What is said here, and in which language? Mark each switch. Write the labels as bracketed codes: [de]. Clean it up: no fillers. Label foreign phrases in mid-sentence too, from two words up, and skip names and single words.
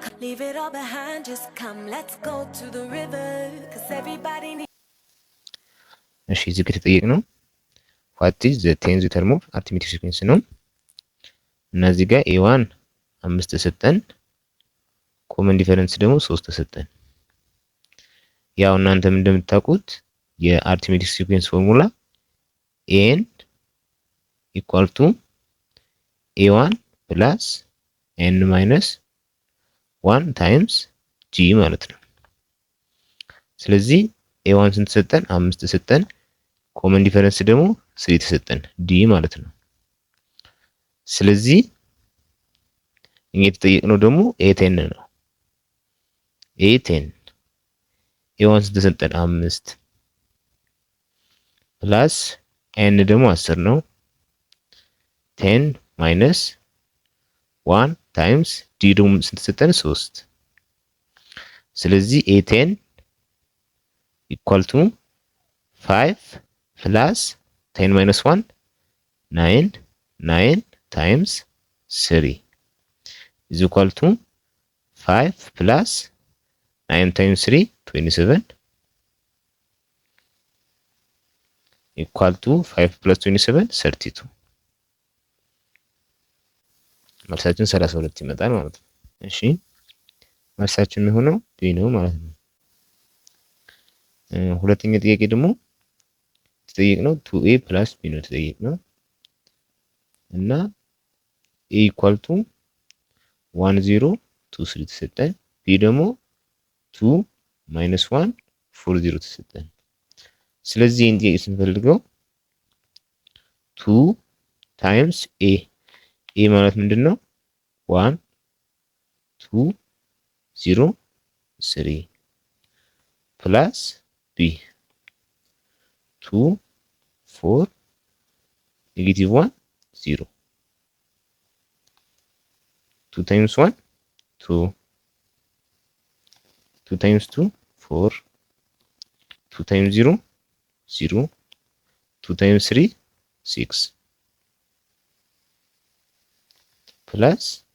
[en] leave it all behind, just come, let's go to the river, cause everybody needs. [am] እሺ እዚህ ጋር የተጠየቅነው [en] what is the tenth term of arithmetic [am] sequence ነው። እና እዚህ ጋር a1 5 ተሰጠን፣ [en] common difference [am] ደግሞ 3 ተሰጠን። ያው እናንተም እንደምታውቁት የአርithmetic sequence ፎርሙላ [en] n equal to a1 plus n minus 1 times g [am] ማለት ነው። ስለዚህ a1 ስንት ተሰጠን? 5 ተሰጠን። [en] common difference [am] ደግሞ 3 ተሰጠን d ማለት ነው። ስለዚህ እኛ የተጠየቅነው ደግሞ a10 ነው። a10 a1 ስንት ተሰጠን? 5 ፕላስ n ደግሞ 10 ነው። 10 [en] minus 1 times [am] d ደግሞ ስንት ተሰጠን? [en] 3። ስለዚህ a10 equal to 5 plus 10 minus 1 9 times 3 is equal to 5 plus 9 times 3 27 equal to 5 plus 27 32 [am] መልሳችን 32 ይመጣል ማለት ነው። እሺ መልሳችን የሚሆነው ቢ ነው ማለት ነው። ሁለተኛ ጥያቄ ደግሞ ተጠየቅነው 2a plus b ነው ተጠየቅነው እና a [en] equal to [am] 1 0 2 3 ተሰጠን። b ደግሞ 2 minus 1 4 0 ተሰጠን። ስለዚህ ይህን ጥያቄ ስንፈልገው 2 times a ማለት ምንድነው? [en] 1 2 0 3 plus b 2 4 negative 1 0 2 times 1 2 2 times 2 4 2 times 0 0 2 times 3 6 plus